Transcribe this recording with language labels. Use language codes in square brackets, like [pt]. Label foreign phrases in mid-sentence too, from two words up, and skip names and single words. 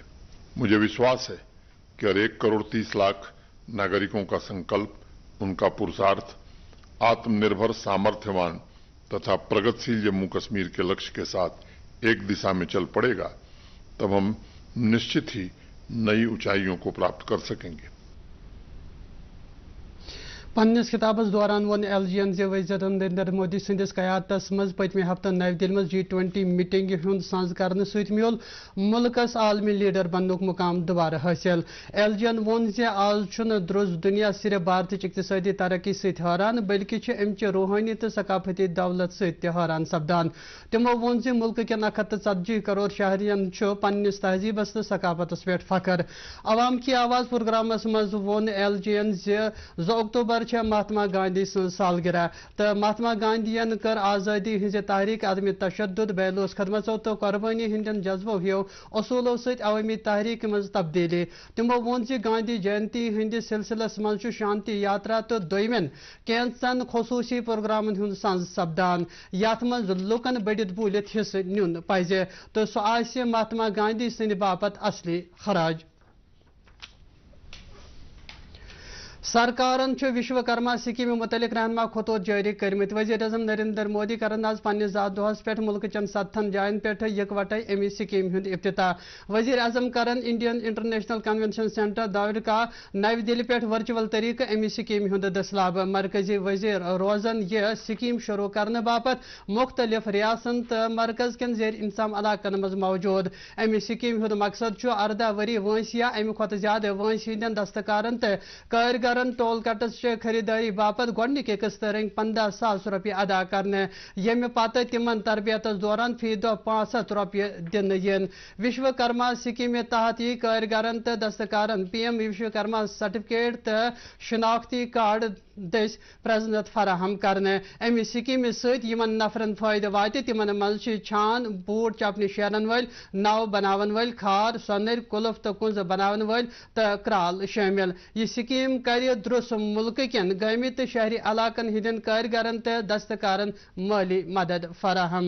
[hi] मुझे विश्वास है कि हर 1 करोड़ 30 लाख नागरिकों का संकल्प, उनका पुरुषार्थ आत्मनिर्भर, सामर्थ्यवान तथा प्रगतिशील जम्मू कश्मीर के लक्ष्य के साथ एक दिशा में चल पड़ेगा, तब हम निश्चित ही नई ऊंचाइयों को प्राप्त कर सकेंगे। [ks] पन्निस खिताबस दौरान वन LGN जे वज़ीर नरेंद्र मोदी संदिस क़यादतस मज पतमे हफ्त नई दिल्ली में G20 मीटिंग हुंद सांझ करने सत मिल मुल्कस आलमी लीडर बननुक मुकाम दोबारा हासिल। LGN वोन जे आज छुन द्रुज दुनिया सिर्फ भारत इक्तिसादी तरक्की सत हैरान बल्कि अमचि रूहानी तो सकाफती दौलत सत हैरान सपदान। तमो वोन जे मुल्क के 140 करोड़ शहरियन पन्निस तहजीबस तो सकाफतस पे फखर। अवाम की आवाज़ प्रोग्रामस मज वोन LGN जे 2 अक्टूबर महात्मा गांधी सालगिरह तो महात्मा गांधीयन कर आज़ादी हिंज तहरीक, अदम तशद्दुद, बेलूस खदमतों तो कुर्बानी हिंदन जज्बो हियो असूलों सत अवामी तहरीक मज तब्दीली। तमो वोन जे गांधी जयंती हिंदिस सिलसिलस मज शांति यात्रा तो दोयमन कैंसन खसूसी प्रोग्रामन हुंद सांझ सपदान, यथ मज लुकन बढ़ित बूलित हिस्से नुन पजे तो सह आसि महात्मा गांधी संद बापत असली खराज। सरकारन विश्वकर्मा स्कीम मुतलिक रहनमा खतूत जारी करमित। वज़ीर आज़म नरेंद्र मोदी करन आज पन्निस ज़ात दोहस पे मुल्क चन 7 जायन पे यकवटे अमी स्कीम हुंद इफ्तिताह। वज़ीर आज़म करन इंडियन इंटरनेशनल कन्वेंशन सेंटर दावड़ का नई दिल्ली पे वर्चुअल तरीके अमी स्कीम हुंद दसलाब। मरकजी वज़ीर रोजन यह स्कीम शुरू करने बापत मुख्तलिफ रियासन तो मरकज कन जेर इंतजाम इलाकन मज मौजूद। अमी स्कीम हुंद मकसद 18 वरी वंस या अमि खत ज्यादा वंस हिंदन दस्तकारन तो कारीगर टोल कटस खरीदारी बापत गोडनिक किस्त रंग 15,000 रुपये अदा करने यम पत तिमन तरबियत दौरान फी दह 500 रुपये दिन यन। विश्वकर्मा स्कीम तहत यी कारीगरन तो दस्तकारन PM विश्वकर्मा सर्टिफिकेट तो शनाख्ती कार्ड दस प्रजनत फराहम करने अमि स्कीम सतन नफरन फायदे वात तिमन मज छान बूट चपन शेरन वल नाव बनावन वल खार सोनर कुलफ तो कुंज बनावन वल तो क्राल शामिल यह स्कीम कर द्रुस मुल्क कन गमी तो शहरी इलाकन हिंदन कारीगरन तो दस्तकारन माली मदद फराहम।